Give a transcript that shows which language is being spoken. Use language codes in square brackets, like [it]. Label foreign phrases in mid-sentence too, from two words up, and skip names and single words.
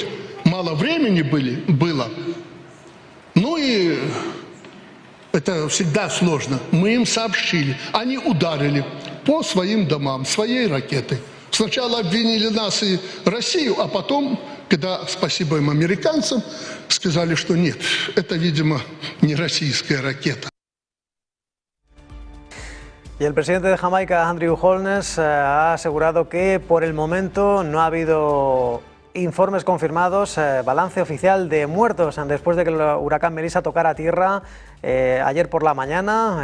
[ru] Мало времени было. Ну и это всегда сложно. Мы им сообщили, они ударили по своим домам, своей ракетой. Сначала обвинили нас и Россию, а потом, когда, спасибо им американцам, сказали, что нет, это, видимо, не российская ракета. [es] Y el presidente de Jamaica, Andrew Holness, ha asegurado que por el momento no ha habido informes confirmados, balance oficial de muertos después de que el huracán Melissa tocara tierra ayer por la mañana.